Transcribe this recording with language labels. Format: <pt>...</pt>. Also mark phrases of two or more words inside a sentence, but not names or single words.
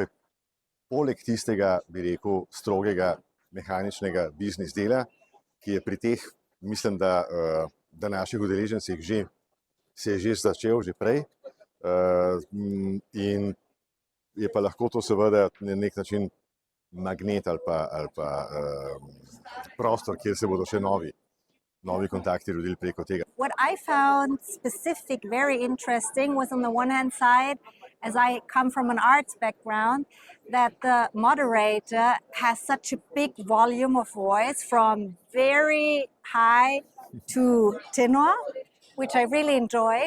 <sl>Poleg tistega, bi rekel, strogega, mehaničnega biznis dela, ki je pri teh, mislim, da naših udeležencih se je že začel že prej. In je pa lahko to seveda na nek način magnet ali pa prostor, kjer se bodo še novi kontakti rodili preko tega.</sl> <en>What I found specific, very interesting was on the one hand side, as I come from an arts background, that the moderator has such a big volume of voice from very high to tenor, which I really enjoyed.</en>